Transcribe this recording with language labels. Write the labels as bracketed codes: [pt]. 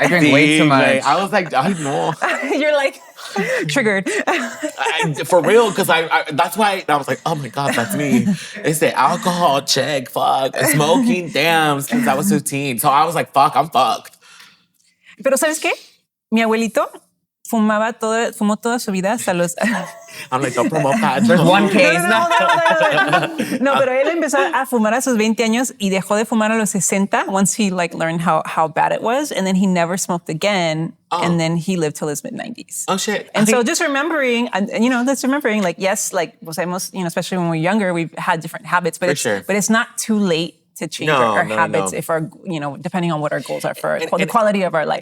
[en] I drink way too much. I was like, I know. You're like triggered. For real, because I that's why I was like, oh my God, that's me. It's the alcohol, check, fuck. Smoking, damn, since I was 15. So I was like, fuck, I'm fucked. [es] Pero ¿sabes qué? Mi abuelito fumó toda su vida hasta los... [en] I'm like, don't promote that. There's one case. [es] No, pero él empezó a fumar a sus 20 años y dejó de fumar a los 60 [en] once he learned how bad it was, and then he never smoked again, and then he lived till his mid-90s. Oh, shit. And so just remembering, yes, [es] pues hemos, [en] especially when we're younger, we've had different habits, but it's not too late to change our habits if our, depending on what our goals are for the quality of our life.